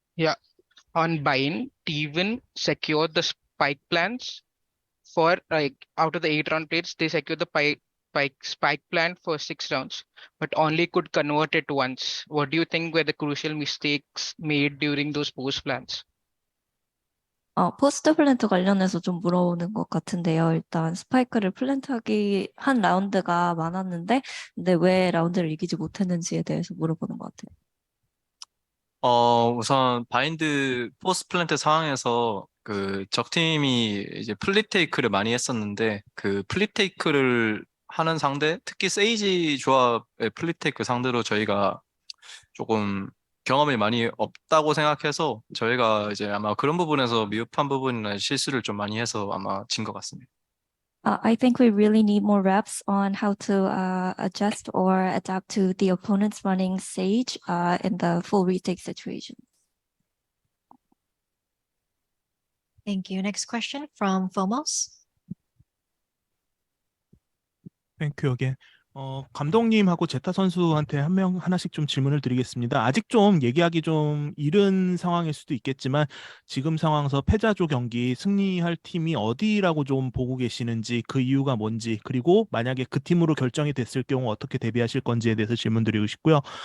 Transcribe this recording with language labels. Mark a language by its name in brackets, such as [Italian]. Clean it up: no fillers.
[English] Yeah, on Bind, T1 secured the spike plans for out of the 8 round plates, they secured the spike plan for 6 rounds, but only could convert it once. What do you think were the crucial mistakes made during those post plans? [Korean] 포스트 플랜트 관련해서 좀 물어보는 것 같은데요. 일단 스파이크를 플랜트하기 한 라운드가 많았는데, 근데 왜 라운드를 이기지 못했는지에 대해서 물어보는 것 같아요. 우선 바인드 포스트 플랜트 상황에서 그 적팀이 이제 플립테이크를 많이 했었는데 그 플립테이크를 하는 상대, 특히 세이지 조합의 플립테이크 상대로 저희가 조금 경험이 많이 없다고 생각해서 저희가 이제 아마 그런 부분에서 미흡한 부분이나 실수를 좀 많이 해서 아마 진 것 같습니다. [English] I think we really need more reps on how to adjust or adapt to the opponents running Sage in the full retake situation. Thank you. Next question from Fomos. 땡큐 어게. [Korean] 감독님하고 제타 선수한테 하나씩 좀 질문을 드리겠습니다. 아직 좀 얘기하기 좀 이른 상황일 수도 있겠지만 지금 상황에서 패자조 경기 승리할 팀이 어디라고 좀 보고 계시는지 그 이유가 뭔지 그리고 만약에 그 팀으로 결정이 됐을 경우 어떻게 대비하실 건지에 대해서 질문 드리고 싶고요.